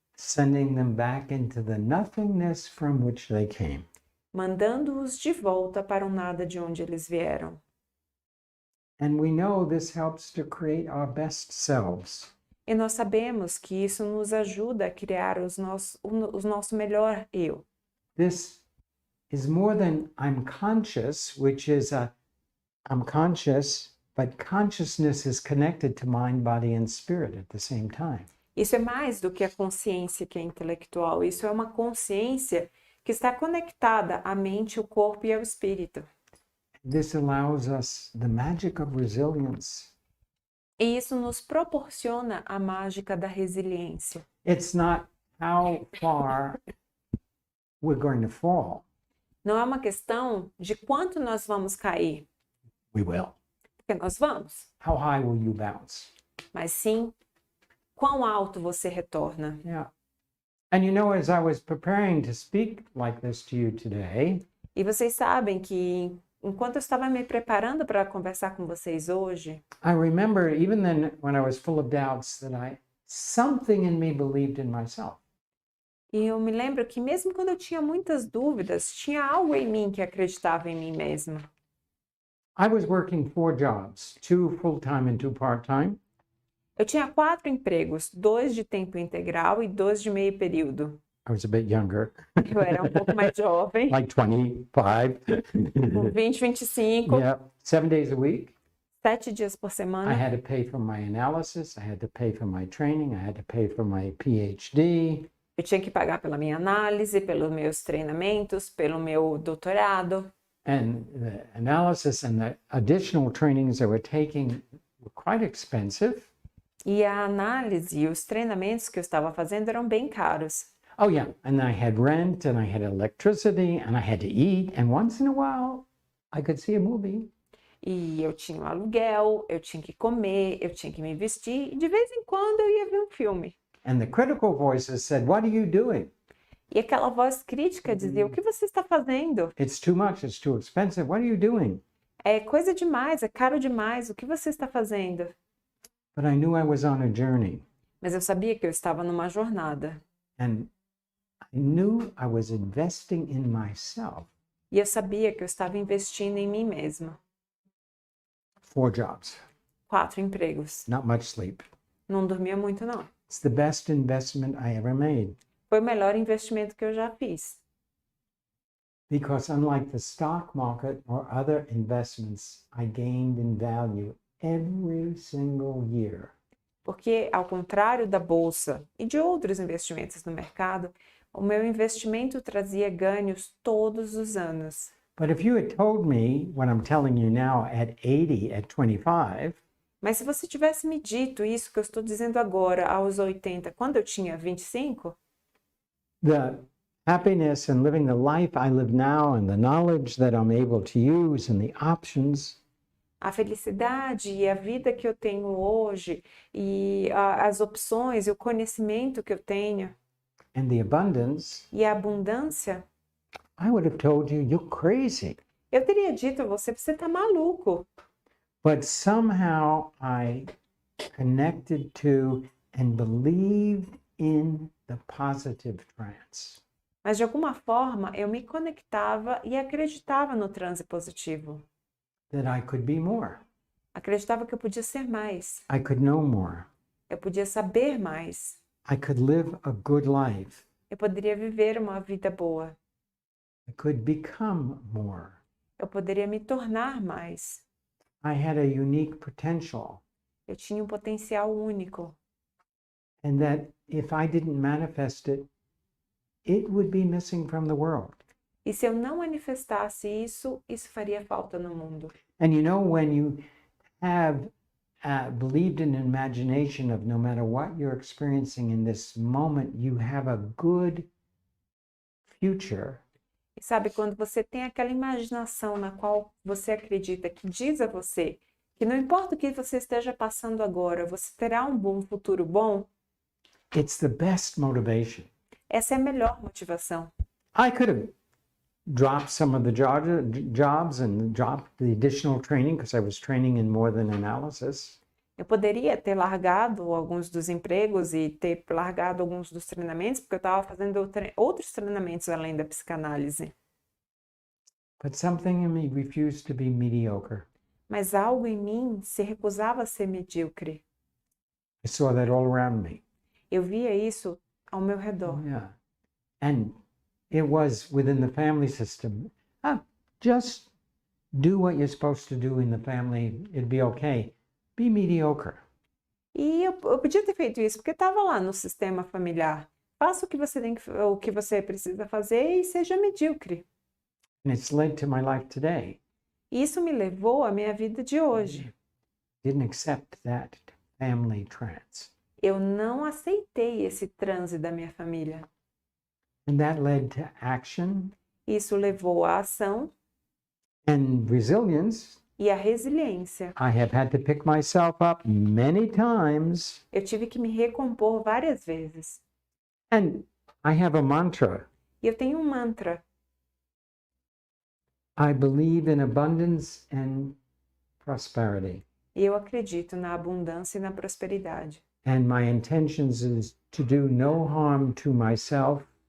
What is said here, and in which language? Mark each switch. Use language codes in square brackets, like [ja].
[en] sending them back into the nothingness from which they came. [pt] mandando-os de volta para o nada de onde eles vieram. [en] And we know this helps to create our best selves. [pt] E nós sabemos que isso nos ajuda a criar o nosso melhor eu. [en] This is more than I'm conscious, which is I'm conscious, but consciousness is connected to mind, body, and spirit at the same time. [pt] Isso é mais do que a consciência que é intelectual. Isso é uma consciência que está conectada à mente, ao corpo e ao espírito. [en] This allows us the magic of resilience. [pt] E isso nos proporciona a mágica da resiliência. [en] It's not how far we're going to fall. [pt] Não é uma questão de quanto nós vamos cair, [en] We will. [pt] porque nós vamos, [en] How high will you bounce? [pt] mas sim quão alto você retorna. [en] Yeah. And you know, as I was preparing to speak like this to you today, [pt] E vocês sabem que enquanto eu estava me preparando para conversar com vocês hoje, [en] I remember even then when I was full of doubts that something in me believed in myself. [pt] e eu me lembro que mesmo quando eu tinha muitas dúvidas, tinha algo em mim que acreditava em mim mesma. [en] I was working 4 jobs, 2 full-time and 2 part-time. [pt] Eu tinha 4 empregos, 2 de tempo integral e 2 de meio período. [en] I was a bit younger, [pt] Eu era um pouco mais jovem, [en] like 25. [pt] com 20, 25, [en] Yeah, 7 days a week. [pt] 7 dias por [en] I [pt] semana. [en] had to pay for my analysis, I had to pay for my training, I had to pay for my PhD. [pt] Eu tinha que pagar pela minha análise, pelos meus treinamentos, pelo meu doutorado. [en] And the analysis and the additional trainings I were taking were quite expensive. [pt] E a análise e os treinamentos que eu estava fazendo eram bem caros. [en] Oh, yeah. And I had rent and I had electricity and I had to eat. And once in a while, I could see a movie. [pt] E eu tinha um aluguel, eu tinha que comer, eu tinha que me vestir. E de vez em quando eu ia ver um filme. [en] And the critical voices said, "What are you doing? [pt] E aquela voz crítica dizia, o que você está fazendo? [en] It's too much. It's too expensive. What are you doing?" [pt] É coisa demais, é caro demais, o que você está fazendo? [en] But I knew I was on a journey. [pt] Mas eu sabia que eu estava numa jornada. [en] And I knew I was investing in myself. [pt] E eu sabia que eu estava investindo em mim mesma. [en] 4 jobs, [pt] 4 empregos. [en] not much sleep. [pt] Não dormia muito, não. [en] It's the best investment I ever made. [pt] Foi o melhor investimento que eu já fiz. [en] Because unlike the stock market or other investments, I gained in value every single year. [pt] Porque, ao contrário da bolsa e de outros investimentos no mercado, o meu investimento trazia ganhos todos os anos. [en] But if you had told me what I'm telling you now at 80, at 25, [pt] Mas se você tivesse me dito isso que eu estou dizendo agora, aos 80, quando eu tinha 25, [en] the happiness and living the life I live now and the knowledge that I'm able to use and the options, [pt] a felicidade e a vida que eu tenho hoje, e as opções e o conhecimento que eu tenho, [en] and the abundance, [pt] e a abundância, [en] I would have told you, you're crazy. [pt] eu teria dito a você, você está maluco. [en] but somehow I connected to and believed in the positive trance. [pt] Mas de alguma forma eu me conectava e acreditava no transe positivo. [en] That I could be more. [pt] Acreditava que eu podia ser mais. [en] I could know more. [pt] Eu podia saber mais. [en] I could live a good life. [pt] Eu poderia viver uma vida boa. [en] I could become more. [pt] Eu poderia me tornar mais. [en] I had a unique potential. [pt] Eu tinha um potencial único. [en] And that if I didn't manifest it, it would be missing from the world. [pt] E se eu não manifestasse isso, isso faria falta no mundo. [en] And you know, when you have believed in imagination of no matter what you're experiencing in this moment, you have a good future. [pt] E sabe, quando você tem aquela imaginação na qual você acredita, que diz a você que não importa o que você esteja passando agora, você terá um bom futuro bom, [en] It's the best motivation. [pt] essa é a melhor motivação. [en] I could have dropped some of the jobs and dropped the additional training because I was training in more than analysis. [pt] Eu poderia ter largado alguns dos empregos e ter largado alguns dos treinamentos, porque eu estava fazendo outros treinamentos além da psicanálise. [en] But something in me refused to be mediocre. [pt] Mas algo em mim se recusava a ser medíocre. [en] I saw that all around me. [pt] Eu via isso ao meu redor. [en] Yeah. And it was within the family system. Just do what you're supposed to do in the family. It'd be okay. Be mediocre. [pt] E eu podia ter feito isso porque estava lá no sistema familiar. Faça o que você precisa fazer e seja medíocre. [en] And it's led to my life today. [pt] Isso me levou à minha vida de hoje. [en] Didn't accept that family trance. [pt] Eu não aceitei esse transe da minha família. [en] And that led to action [pt] Isso levou à ação [en] and resilience. [pt] e à resiliência. [en] I have had to pick myself up many times. [pt] Eu tive que me recompor várias vezes. [en] And I have a mantra. [pt] E eu tenho um mantra. [en] I believe in abundance and prosperity. [pt] E eu acredito na abundância e na prosperidade. [en] And my intentions is to do no harm to myself